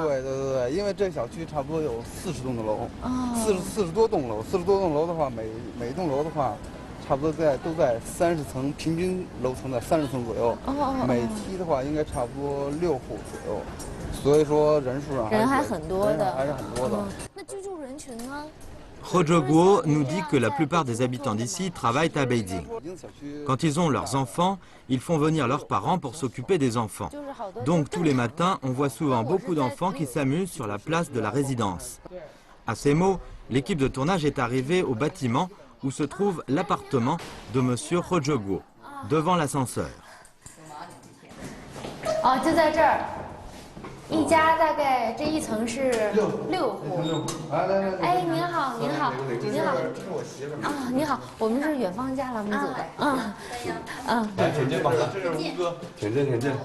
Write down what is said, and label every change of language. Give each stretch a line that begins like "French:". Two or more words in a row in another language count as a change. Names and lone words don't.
Chinese: 对，因为这小区差不多有40栋的楼，40多栋楼，40多栋楼的话，每栋楼的话。差不多都在30层，平均楼层在30层左右。每梯的话应该差不多6户左右，所以说人数上还很多的，还是很多的。那居住人群呢？
French: Rojoguo nous dit que la plupart des habitants d'ici travaillent à Beijing. Quand ils ont leurs enfants, ils font venir leurs parents pour s'occuper des enfants. Donc tous les matins, on voit souvent beaucoup d'enfants qui s'amusent sur la place de la résidence. À ces mots, l'équipe de tournage est arrivée au bâtiment où se trouve l'appartement de Monsieur Rojoguo, devant l'ascenseur.
Chinese: 哦，就在这儿，一家大概这一层是6户。哎，您好，您好，您好。这是我媳妇儿啊，您好，我们是远方家栏目组的。挺近吧？这是吴哥，挺近。